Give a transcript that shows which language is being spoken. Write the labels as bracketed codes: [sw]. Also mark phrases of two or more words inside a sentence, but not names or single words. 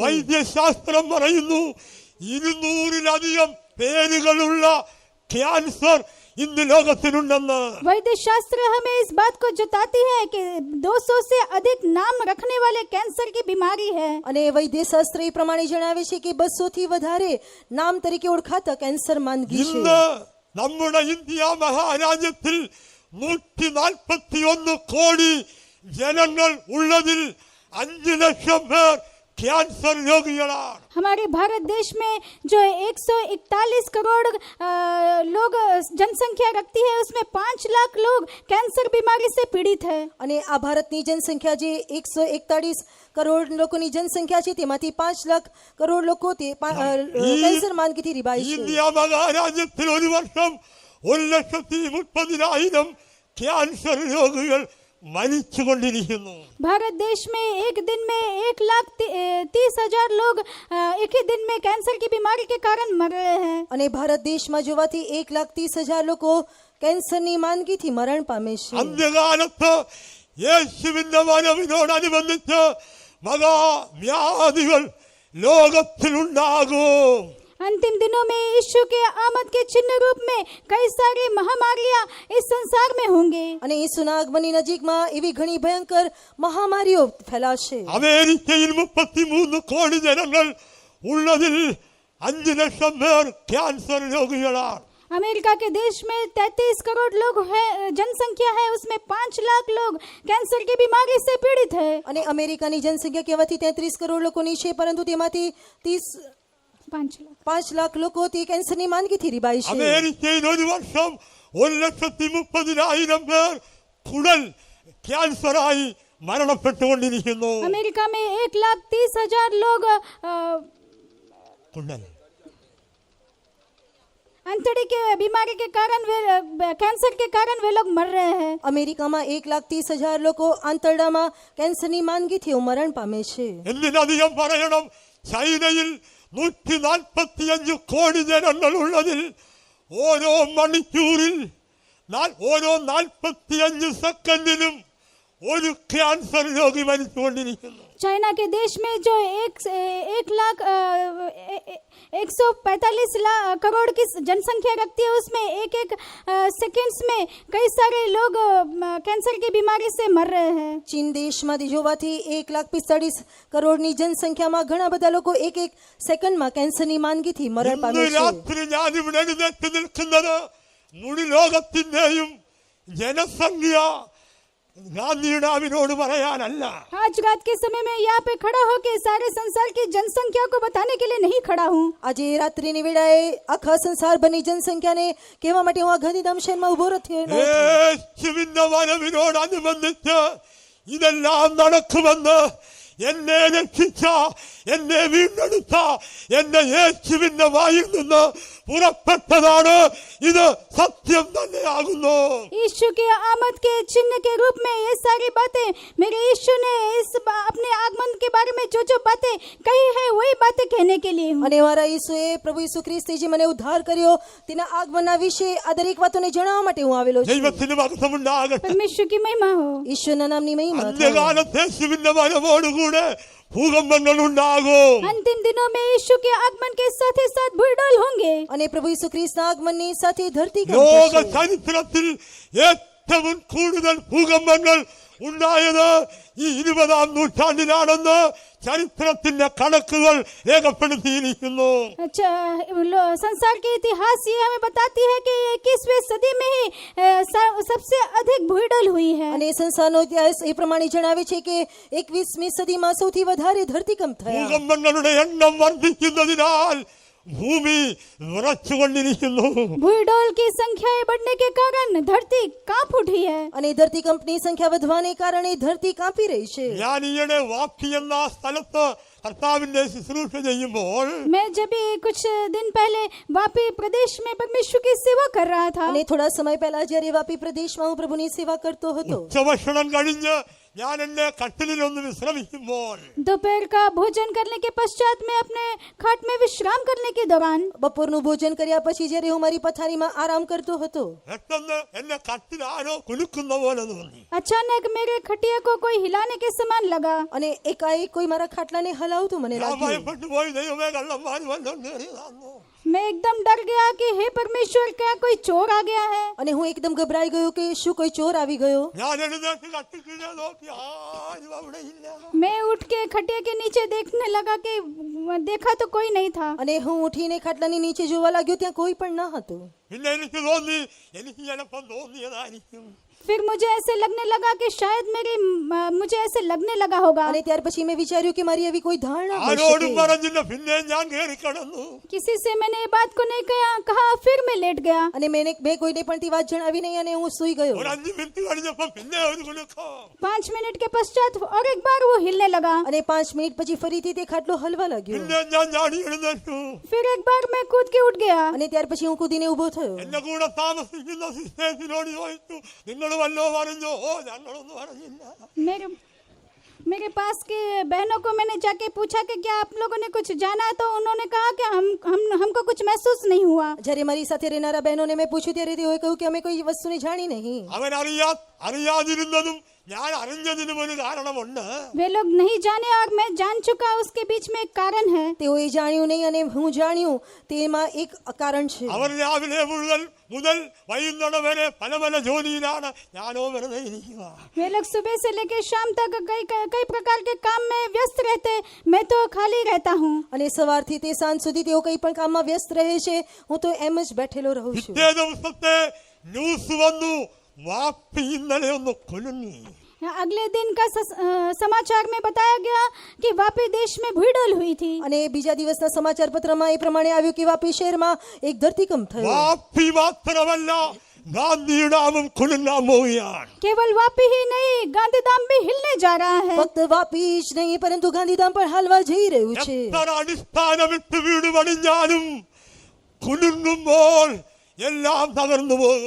[ml] വൈദ്യശാസ്ത്രം പറയുന്നു 200-ലധികം പേരുകളുള്ള ക്യാൻസർ ഇന്ന് ലോകത്തിലുണ്ടെന്ന്. [hi] वैद्य शास्त्र हमें इस बात को जताती है कि 200 से अधिक नाम रखने वाले कैंसर की बीमारी है. [gu] અને વૈદ્યશાસ્ત્ર એ પ્રમાણે જણાવે છે કે 200 થી વધારે નામ તરીકે ઓળખાતા કેન્સર માંદગી છે. [ml] ഇന്ന് നമ്മുടെ ഇന്ത്യ മഹാരാജ്യത്തിൽ 141 കോടി ജനങ്ങൾ ഉള്ളതിൽ 5 ലക്ഷം പേർ ക്യാൻസർ രോഗികളാണ്. [hi] हमारे भारत देश में जो 141 करोड़ लोग जनसंख्या रखती है उसमें 5 लाख लोग कैंसर बीमारी से पीड़ित है. [gu] અને આ ભારતની જનસંખ્યા જે 141 કરોડ લોકોની જનસંખ્યા છે તેમાંથી 5 લાખ કરોડ લોકો તે કેન્સર માંદગીથી રીબાય છે. [ml] ഇന്ത്യ മഹാരാജ്യത്തിൽ ഒരു വർഷം 1,30,000 ക്യാൻസർ രോഗികൾ മരിച്ചുകൊണ്ടിരിക്കുന്നു. [hi] भारत देश में एक दिन में 1,30,000 लोग एक ही दिन में कैंसर की बीमारी के कारण मर रहे हैं. [gu] અને ભારત દેશમાં જોવાથી 1,30,000 લોકો કેન્સરની માંદગીથી મરણ પામે છે. [ml] അന്ത്യകാലത്ത് യേശുവിന്റെ വരവിനോടനുബന്ധിച്ച് മഹാവ്യാധികൾ ലോകത്തിലുണ്ടാകും. [hi] अंतिम दिनों में यीशु के आमद के चिन्ह रूप में कई सारी महामारियां इस संसार में होंगे. [gu] અને ઈસુના આગમનની નજીકમાં એવી ઘણી ભયંકર મહામારીઓ ફેલાશે. [ml] അമേരിക്കയിൽ 33 കോടി ജനങ്ങൾ ഉള്ളതിൽ 5 ലക്ഷം പേർ ക്യാൻസർ രോഗികളാണ്. [hi] अमेरिका के देश में 33 करोड़ लोग है जनसंख्या है उसमें 5 लाख लोग कैंसर की बीमारी से पीड़ित है. [gu] અને અમેરિકાની જનસંખ્યા કહેવાથી 33 કરોડ લોકોની છે, પરંતુ તેમાંથી 5 લાખ લોકો તે કેન્સરની માંદગીથી રીબાય છે. [ml] അമേരിക്കയിൽ ഒരു വർഷം 1,30,000 പേർ കുടൽ ക്യാൻസറായി മരണപ്പെട്ടുകൊണ്ടിരിക്കുന്നു. [hi] अमेरिका में 1,30,000 लोग [ml] കുടൽ [hi] अंतड़ी के बीमारी के कारण कैंसर के कारण वे लोग मर रहे हैं. [gu] અમેરિકામાં 1,30,000 લોકો આંતરડામાં કેન્સરની માંદગીથી મરણ પામે છે. [ml] എന്തിനധികം പറയണം, ചൈനയിൽ 145 കോടി ജനങ്ങൾ ഉള്ളതിൽ ഓരോ മണിക്കൂറിൽ ഓരോ 45 സെക്കൻഡിലും ഒരു ക്യാൻസർ രോഗി മരിച്ചുകൊണ്ടിരിക്കുന്നു. [hi] चाइना के देश में जो 1,45 करोड़ की जनसंख्या रखती है उसमें एक सेकंड्स में कई सारे लोग कैंसर की बीमारी से मर रहे हैं. [gu] ચીન દેશમાંથી જોવાથી 1,45 કરોડની જનસંખ્યામાં ઘણા બધા લોકો એક સેકન્ડમાં કેન્સરની માંદગીથી મરણ [ml] ഇന്ന് [gu] પામે છે. [ml] രാത്രി ഞാനിവിടെ എഴുന്നേറ്റ് നിൽക്കുന്നത് മുഴു ലോകത്തിന്റെയും ജനസംഖ്യ ഗാന്ധിയുടെ പറയാനല്ല. [hi] आज रात के समय में यहाँ पे खड़ा होकर सारे संसार की जनसंख्या को बताने के लिए नहीं खड़ा हूँ. [gu] આજે રાત્રિની વેળાએ આખા સંસારભરની જનસંખ્યાને કહેવા માટે હું આ ગાંધીધામ શહેરમાં ઉભો રહ્યો. [ml] യേശുവിന്റെ വരവിനോടനുബന്ധിച്ച് ഇതെല്ലാം നടക്കുമെന്ന് എന്നെ രക്ഷിച്ച, എന്നെ വീണ്ടെടുത്ത എന്റെ യേശുവിന്റെ വായിൽ നിന്ന് പുറപ്പെട്ടതാണ്. ഇത് സത്യം തന്നെയാകുന്നു. [hi] यीशु के आमद के चिन्ह के रूप में ये सारी बातें मेरे यीशु ने अपने आगमन के बारे में जो बातें कही है वही बातें कहने के लिए हूँ. [gu] અને મારા ઈસુએ પ્રભુ ઈસુ ખ્રિસ્તે જે મને ઉદ્ધાર કર્યો તેના આગમનના વિશે આ દરેક વાતોને જણાવવા માટે હું આવેલો છું. [ml] ദൈവത്തിന് മഹത്വമുണ്ടാകട്ടെ. [hi] परमेश्वर की महिमा हो. [gu] ઈશ્વરના નામની મહિમા થાય. [ml] അന്ത്യകാലത്ത് യേശുവിന്റെ വരവോടുകൂടെ ഭൂകമ്പങ്ങൾ ഉണ്ടാകും. [hi] अंतिम दिनों में यीशु के आगमन के साथ ही साथ भूडोल होंगे. [gu] અને પ્રભુ ઈસુ ખ્રિસ્તના આગમનની સાથે ધરતી [ml] ലോക [gu] કંપશે. [ml] ചരിത്രത്തിൽ ഏറ്റവും കൂടുതൽ ഭൂകമ്പങ്ങൾ ഉണ്ടായത് ഈ 20-ാം നൂറ്റാണ്ടിലാണെന്ന് ചരിത്രത്തിന്റെ കണക്കുകൾ രേഖപ്പെടുത്തിയിരിക്കുന്നു. [hi] अच्छा, संसार के इतिहास ये हमें बताती है कि 21वीं सदी में ही सबसे अधिक भूडोल हुई है. [gu] અને સંસારનો ઇતિહાસ એ પ્રમાણે જણાવે છે કે 21મી સદીમાં સૌથી વધારે ધરતીકંપ થયા. [ml] ഭൂകമ്പങ്ങളുടെ എണ്ണം വർദ്ധിക്കുന്നതിനാൽ ഭൂമി വിറച്ചുകൊണ്ടിരിക്കുന്നു. [hi] भूडोल की संख्या बढ़ने के कारण धरती कांप उठी है. [gu] અને ધરતીકંપની સંખ્યા વધવાને કારણે ધરતી કાંપી રહી છે. [ml] ഞാൻ ഈയിടെ വാപ്പി എന്ന സ്ഥലത്ത് കർത്താവിന്റെ ശുശ്രൂഷ ചെയ്യുമ്പോൾ [hi] मैं जब भी कुछ दिन पहले वापी प्रदेश में परमेश्वर की सेवा कर रहा था. [gu] અને થોડા સમય પહેલા જ્યારે વાપી પ્રદેશમાં હું પ્રભુની સેવા કરતો હતો, [ml] ഉച്ചഭക്ഷണം കഴിഞ്ഞ് ഞാൻ എന്റെ കട്ടിലിലൊന്ന് വിശ്രമിക്കുമ്പോൾ [hi] दोपहर का भोजन करने के पश्चात मैं अपने खाट में विश्राम करने के दौरान [gu] બપોરનું ભોજન કર્યા પછી જ્યારે હું મારી પથારીમાં આરામ કરતો હતો, [ml] പെട്ടെന്ന് എന്റെ കട്ടിൽ ആരോ കുലുക്കുന്ന പോലെ തോന്നി. [hi] अचानक मेरे खटिया को कोई हिलाने के समान लगा. [gu] અને એકાએક કોઈ મારા ખાટલાને હલાવતું મને [ml] ഞാൻ [gu] લાગ્યું. [ml] ഭയപ്പെട്ടു പോയി. ദൈവമേ, കള്ളന്മാർ വല്ലതും കയറിയതാണോ? [hi] मैं एकदम डर गया कि हे परमेश्वर, क्या कोई चोर आ गया है. [gu] અને હું એકદમ ગભરાઈ ગયો કે શું કોઈ ચોર આવી ગયો. [ml] ഞാൻ എഴുന്നേറ്റ് കട്ടിൽ നോക്കി, ആരും അവിടെ ഇല്ല. [hi] मैं उठ के खटिया के नीचे देखने लगा कि देखा तो कोई नहीं था. [gu] અને હું ઉઠીને ખાટલાની નીચે જોવા લાગ્યો, ત્યાં કોઈ પણ ન હતું. [ml] പിന്നെ എനിക്ക് തോന്നി, എനിക്ക് ചിലപ്പം തോന്നിയതായിരിക്കും. [hi] फिर मुझे ऐसे लगने लगा कि शायद मुझे ऐसे लगने लगा होगा. [gu] અને ત્યાર પછી મેં વિચાર્યું કે મારી આવી કોઈ ધારણા હોઈ [ml] ആരോടും [gu] શકે. [ml] പറഞ്ഞില്ല. പിന്നെ ഞാൻ കയറി കിടന്നു. [hi] किसी से मैंने ये बात को नहीं कहा. फिर मैं लेट गया. [gu] અને મેં કોઈને પણ તે વાત જણાવી નહીં અને હું સૂઈ ગયો. [ml] ഒരു 5 മിനിറ്റ് കഴിഞ്ഞപ്പോ പിന്നെ ഒരു കുലുക്കം. [hi] 5 मिनट के पश्चात और एक बार वो हिलने लगा. [gu] અને 5 મિનિટ પછી ફરીથી તે ખાટલો હલવા लाग्યો. [ml] പിന്നെ ഞാൻ ചാടി എഴുന്നേറ്റു. [hi] फिर एक बार मैं कूद के उठ गया. [gu] અને ત્યાર પછી હું કૂદીને ઊભો થયો. [ml] എന്റെ കൂടെ താമസിക്കുന്ന സിസ്റ്റേഴ്സിനോട് ചോദിച്ചു, നിങ്ങൾ വല്ലോ പറഞ്ഞോ? ഓ, ഞങ്ങളൊന്നും അറിഞ്ഞില്ല. [hi] मेरे पास के बहनों को मैंने जाके पूछा कि क्या आप लोगों ने कुछ जाना, तो उन्होंने कहा कि हमको कुछ महसूस नहीं हुआ. [gu] જ્યારે મારી સાથે રહેનારા બહેનોને મેં પૂછ્યું ત્યારે તેઓએ કહ્યું કે અમે કોઈ વસ્તુને જાણી નહીં. [ml] അവരറിയാതിരുന്നതും ഞാൻ അറിഞ്ഞതിനും ഒരു കാരണമുണ്ട്. [hi] वे लोग नहीं जाने और मैं जान चुका, उसके बीच में एक कारण है. [gu] તેઓએ જાણ્યું નહીં અને હું જાણ્યું, તેમાં એક કારણ છે. [ml] അവർ രാവിലെ മുതൽ വൈകുന്നേരം വരെ പല പല ജോലിയിലാണ്. ഞാനോ വെറുതെ ഇരിക്കുക. [hi] वे लोग सुबह से लेकर शाम तक कई प्रकार के काम में व्यस्त रहते. मैं तो खाली रहता हूँ. [gu] અને સવારથી તે સાંજ સુધી તેઓ કઈ પણ કામમાં વ્યસ્ત રહે છે. હું તો એમ જ બેઠેલો રહું છું. [ml] പിറ്റേ ദിവസത്തെ ന്യൂസ് വന്നു, വാപ്പി ഇന്നലെ ഒന്ന് കുലുങ്ങി. [hi] अगले दिन का समाचार में बताया गया कि वापी देश में भूडोल हुई थी. [gu] અને બીજા દિવસના સમાચાર પત્રમાં એ પ્રમાણે આવ્યું કે વાપી શહેરમાં એક ધરતીકંપ થયો. [ml] വാപ്പി മാത്രമല്ല, ഗാന്ധിഡാമും കുലുങ്ങാൻ പോവുകയാണ്. [hi] केवल वापी ही नहीं, गांधीधाम भी हिलने जा रहा है. [gu] ફક્ત વાપી જ નહીં પરંતુ ગાંધીધામ પણ હાલવા જઈ રહ્યું છે. [ml] എത്ര അടിസ്ഥാനമിട്ട് വീട് പണിഞ്ഞാലും കുലുങ്ങുമ്പോൾ എല്ലാം തകർന്നു പോകും.